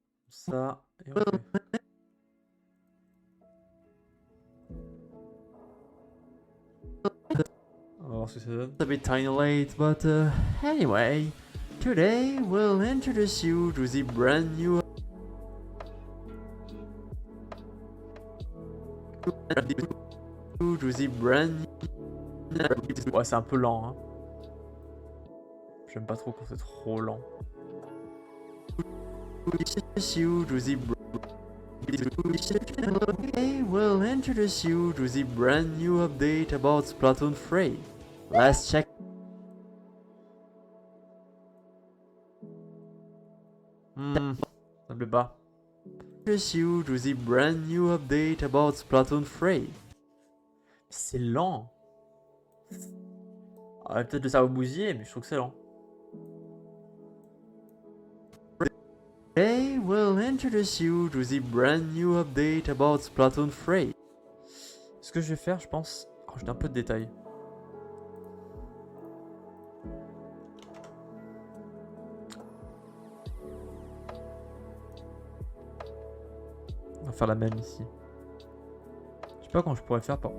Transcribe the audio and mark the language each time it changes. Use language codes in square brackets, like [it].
[fr] Ça, et ok. On va voir ce que ça donne. [en] A bit tiny late, but anyway, today we'll introduce you to the brand new... to the brand new... [fr] Ouais, c'est un peu lent, hein. J'aime pas trop quand c'est trop lent. [en] You to the... Today we'll introduce you to the brand new update about Splatoon 3. Let's check. [fr] Ça me plaît pas. [en] Introduce you to the brand new update about Splatoon 3. [fr] C'est lent. Ah, peut-être le cerveau bousillé, mais je trouve que c'est lent. [en] Today we'll introduce you to the brand new update about Splatoon 3. [fr] Ce que je vais faire, je pense, rajouter un peu de détails. On va faire la même ici. Je sais pas comment je pourrais faire pour...